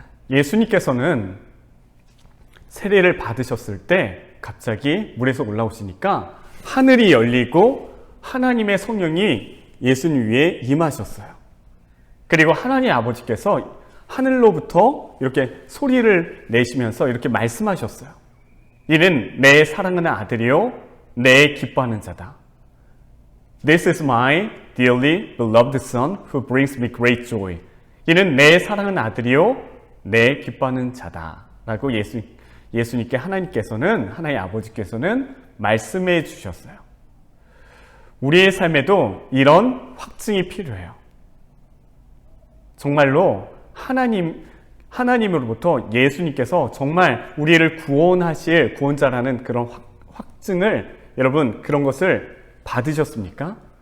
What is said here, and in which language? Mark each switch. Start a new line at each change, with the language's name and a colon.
Korean: 예수님께서는 세례를 받으셨을 때 갑자기 물에서 올라오시니까 하늘이 열리고 하나님의 성령이 예수님 위에 임하셨어요. 그리고 하나님 아버지께서 하늘로부터 이렇게 소리를 내시면서 이렇게 말씀하셨어요. 이는 내 사랑하는 아들이요 내 기뻐하는 자다.
English: This is my dearly beloved son who brings me great joy.
Korean: 이는 내 사랑하는 아들이요 내 기뻐하는 자다. 라고 예수님께 하나님 아버지께서는 말씀해 주셨어요. 우리의 삶에도 이런 확증이 필요해요. 정말로 하나님으로부터 예수님께서 정말 우리를 구원하실 구원자라는 그런 확증을, 여러분 그런 것을 받으셨습니까?